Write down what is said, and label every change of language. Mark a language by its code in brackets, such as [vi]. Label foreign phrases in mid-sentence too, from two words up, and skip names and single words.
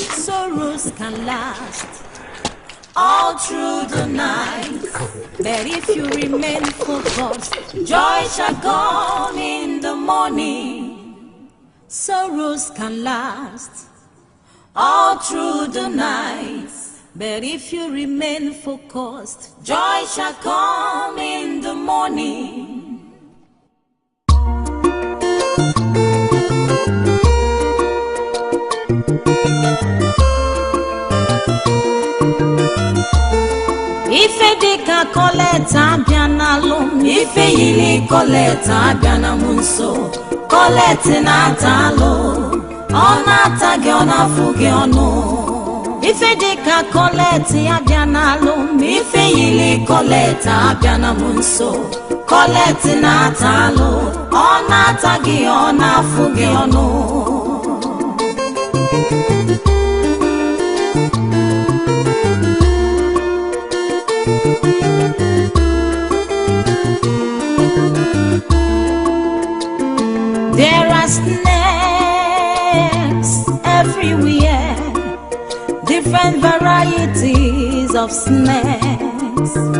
[en] Sorrows can last all through the night, but if you remain focused, joy shall come in the morning. Sorrows can last all through the night, but if you remain focused, joy shall come in the morning. [ig] Ife dika koleta biana lum, ife yili koleta biana munso, kolete na talo, ona tagi ona fugi ono. Ife dika kolete biana lum, ife yili koleta biana munso, kolete na talo, ona tagi ona fugi ono. [en] There are snakes everywhere, different varieties of snakes.